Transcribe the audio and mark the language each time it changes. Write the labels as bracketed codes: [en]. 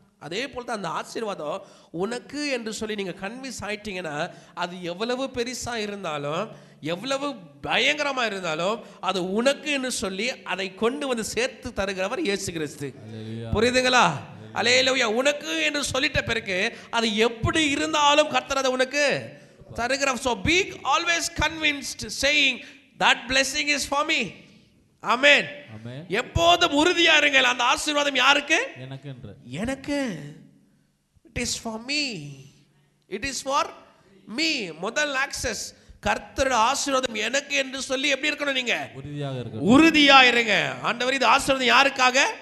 [ta] அதே போல் தான் அந்த ஆசீர்வாதம் உனக்கு என்று சொல்லி நீங்கள் கன்வின்ஸ் ஆயிட்டீங்கன்னா அது எவ்வளவு பெருசாக இருந்தாலும் எவ்வளவு பயங்கரமாக இருந்தாலும் அது உனக்கு என்று சொல்லி அதை கொண்டு வந்து சேர்த்து தருகிறவர் இயேசு கிறிஸ்து. புரியுதுங்களா? அல்லேலூயா. உனக்கு என்று சொல்லிட்ட பிறகு அது எப்படி இருந்தாலும் கர்த்தர் அதை உனக்கு தருகிறார். [en] So be always convinced saying that blessing is for me. [ta] ஆமென். எப்போதும் உறுதியா இருங்கள், அந்த ஆசீர்வாதம் யாருக்கு? எனக்கு. [en] It is for me. It is for me. [ta] முதல் ஆக்சஸ் கர்த்தரோட ஆசீர்வாதம் எனக்கு என்று சொல்லி எப்படி இருக்கணும்? நீங்க உறுதியா இருங்க. ஆண்டவர் இது ஆசீர்வாதம் யாருக்காக?